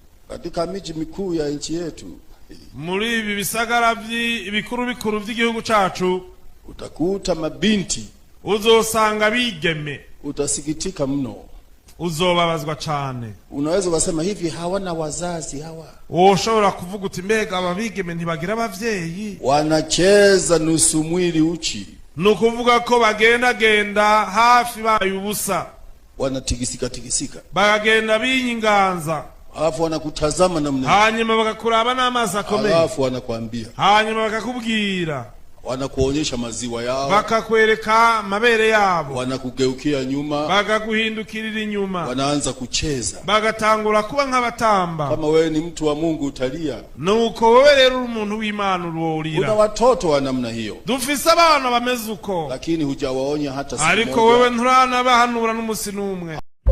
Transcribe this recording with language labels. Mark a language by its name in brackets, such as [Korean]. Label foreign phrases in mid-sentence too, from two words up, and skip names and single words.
[Swahili] katika miji mikuu ya nchi yetu, [Rundi] muri ibi bisagara bikuru bikuru by'igihugu cacu, [Swahili] utakuta mabinti, [Rundi] uzosanga bigeme, [Swahili] utasikitika mno, [Rundi] uzobabazwa cyane. [Swahili] Unaweza kusema hivi hawana wazazi hawa? [Rundi] Ushobora kuvuga uti mbega ababigeme ntibagira abavyeyi, [Swahili] wanacheza nusu mwili uchi, [Rundi] nukuvuga ko bagenda hafi bayubusa, [Swahili] wanatigisika, [Rundi] bagenda binyinganza, [Swahili] alafu wanakutazama namna, [Rundi] hanyuma bagakuraba n'amazi akomeye, [Swahili] alafu wanakuambia, [Rundi] hanyuma bakakubwira, [Swahili] wanakuonyesha maziwa yao, [Rundi] bakakwereka mabere yabo, [Swahili] wanakugeukia nyuma, [Rundi] bakaguhindukirira inyuma, [Swahili] wanaanza kucheza, [Rundi] bagatangura kuba nk'abatamba. [Swahili] Kama wewe ni mtu wa Mungu utalia, [Rundi] nuko wewe rero umuntu w'Imana urorira. [Swahili] Kuna watoto wa namna hiyo, [Rundi] dufise abana bameze uko, [Swahili] lakini hujawaonya hata siku moja, [Rundi] ariko wewe nturana bahanura n'umusi n'umwe.